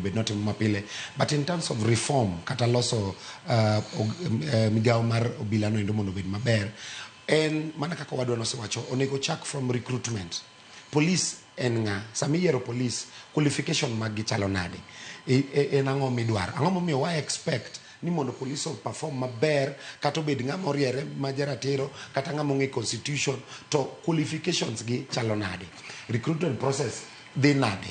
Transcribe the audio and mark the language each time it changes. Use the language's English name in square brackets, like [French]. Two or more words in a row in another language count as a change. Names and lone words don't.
[Luo (Kenya and Tanzania)] bed notimo mapile. [English] But in terms of reform [Luo (Kenya and Tanzania)] kata loso migao mar obila no endo mondo bed maber, en mana kaka wadwa nosewacho, onego chak [English] from recruitment. [Luo (Kenya and Tanzania)] Police en nga sami yiero [English] police qualification [Luo (Kenya and Tanzania)] mag gichalo nade, en ang'o midwaro, ang'o momiyo wa expect ni mondo [English] police perform [Luo (Kenya and Tanzania)] maber, kata obed ng'ama oriere ma jaratiro kata ng'ama ong'e constitution, to qualifications gi chalo nade, [English] recruitment process [Luo (Kenya and Tanzania)] dhi nade.